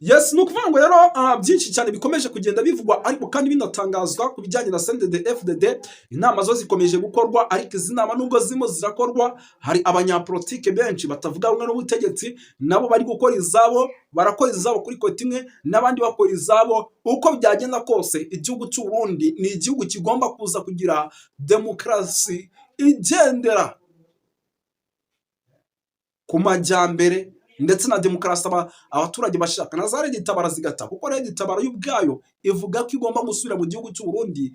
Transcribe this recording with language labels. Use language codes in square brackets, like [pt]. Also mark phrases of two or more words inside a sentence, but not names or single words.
[rw] Yes, ni ukuvuga ngo rero byinshi cyane bikomeje kugenda bivugwa ariko kandi binatangazwa ku bijyanye na CNDD-FDD. Inama zo zikomeje gukorwa, ariko izi nama nubwo zirimo zirakorwa, hari abanyapolitike benshi batavuga rumwe n'ubutegetsi nabo bari gukora izabo, barakora izabo kuri kote imwe, n'abandi bakora izabo. Uko byagenda kose, igihugu cy'u Burundi ni igihugu kigomba kuza kugira demokarasi igendera ku majyambere ndetse na demokarasi abaturage bashaka. Na za Red Tabara zigata, kuko Red Tabara y'ubwayo ivuga ko igomba gusubira mu gihugu cy'u Burundi.